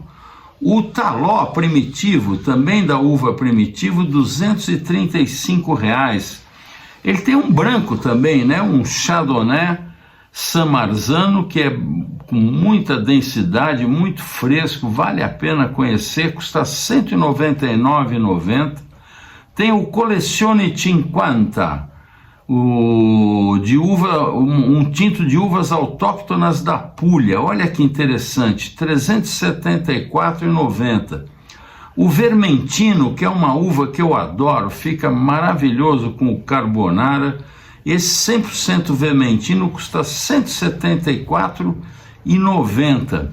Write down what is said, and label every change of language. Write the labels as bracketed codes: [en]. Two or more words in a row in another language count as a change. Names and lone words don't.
[pt] O Taló primitivo, também da uva primitivo, R$235. Ele tem um branco também, né? Um Chardonnay Samarzano, que é com muita densidade, muito fresco, vale a pena conhecer, custa R$199,90. Tem o Collezione 50, um tinto de uvas autóctonas da Puglia, olha que interessante, R$374,90. O Vermentino, que é uma uva que eu adoro, fica maravilhoso com o Carbonara. Esse 100% Vermentino custa R$174,90.